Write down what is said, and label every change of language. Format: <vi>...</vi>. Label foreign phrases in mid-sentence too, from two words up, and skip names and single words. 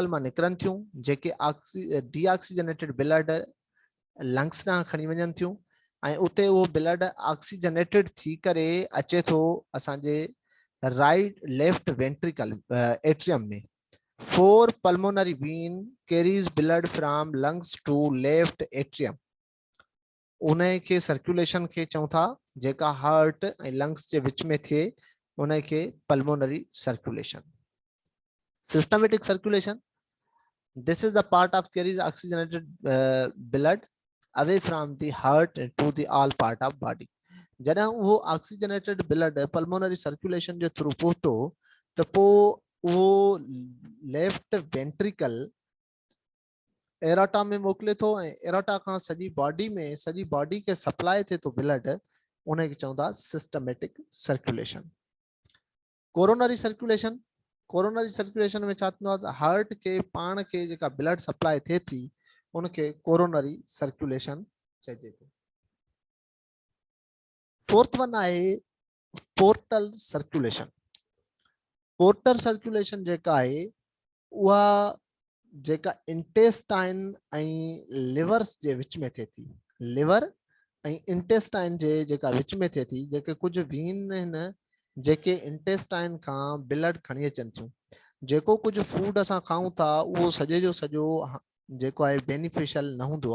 <sd>मां निकिरनि थियूं जेके</sd> <en>deoxygenated blood lungs</en> <sd>ॾांहुं खणी वञनि थियूं ऐं उते उहो</sd> <en>blood oxygenated</en> <sd>थी करे अचे थो असांजे</sd> <en>right left ventricle atrium</en> <sd>में</sd> <en>4 pulmonary vein carries blood from lungs to left atrium.</en> <sd>उन के सर्कुलेशन के चऊं था जेका हार्ट ऐं लंग्स जे विच में थिए उन के</sd> <en>pulmonary circulation systematic circulation this is the part of carries oxygenated blood away from the heart to the all part of body</en> <sd>जॾहिं उहो</sd> <en>oxygenated blood pulmonary circulation</en> <sd>जे थ्रू पहुतो त पोइ उहो</sd> <en>left ventricle aorta</en> <sd>में मोकिले थो ऐं एरोटा खां सॼी बॉडी के सप्लाई थिए थो ब्लड उन खे चवंदा</sd> <en>systematic circulation coronary circulation</en> <sd>में छा थींदो आहे हार्ट के पाण खे जेका</sd> <en>blood supply</en> <sd>थिए थी उनखे</sd> <en>coronary circulation</en> <sd>चइजे थो</sd> <en>fourth one</en> <sd>आहे</sd> <en>portal circulation</en> <sd>जेका आहे उहा जेका इंटेस्टाइन ऐं लिवर्स जे विच में थिए थी लिवर ऐं इंटेस्टाइन जे जेका विच में थिए थी जेके कुझु वीन आहिनि जेके इंटेस्टाइन खां ब्लड खणी अचनि थियूं जेको कुझु फूड असां खाऊं था उहो सॼे जो सॼो जेको आहे बेनिफिशियल न</sd>